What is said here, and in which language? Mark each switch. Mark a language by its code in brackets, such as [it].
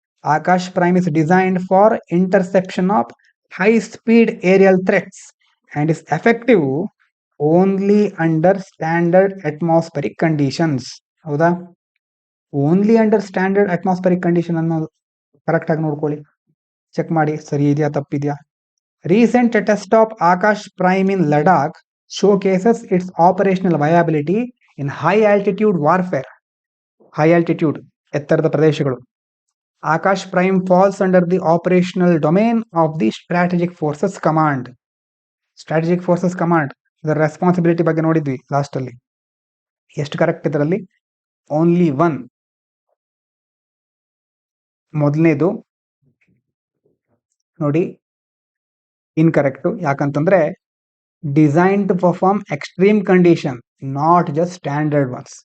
[en] Akash prime is designed for interception of high speed aerial threats and is effective only under standard atmospheric conditions. [kn] ಹೌದಾ? [en] only under standard atmospheric condition [kn] ಅನ್ನೋದು correct ಆಗಿ ನೋಡ್ಕೊಳ್ಳಿ, check ಮಾಡಿ ಸರಿ ಇದೆಯಾ ತಪ್ಪಿದೆಯಾ. [en] Recent test of Akash Prime in Ladakh showcases its operational viability in high altitude warfare. High altitude, [kn] ಎತ್ತರದ ಪ್ರದೇಶಗಳು. [en] Akash Prime falls under the operational domain of the Strategic Forces Command. [kn] Strategic Forces Command, ಇದರ responsibility ಬಗ್ಗೆ ನೋಡಿದ್ವಿ last ಅಲ್ಲಿ. ಎಷ್ಟು correct ಇದರಲ್ಲಿ? [en] Only one. [kn] ಮೊದಲನೇದು ನೋಡಿ ಇನ್ಕರೆಕ್ಟ್. ಯಾಕಂತಂದ್ರೆ [en] Design to perform extreme condition, not just standard ones.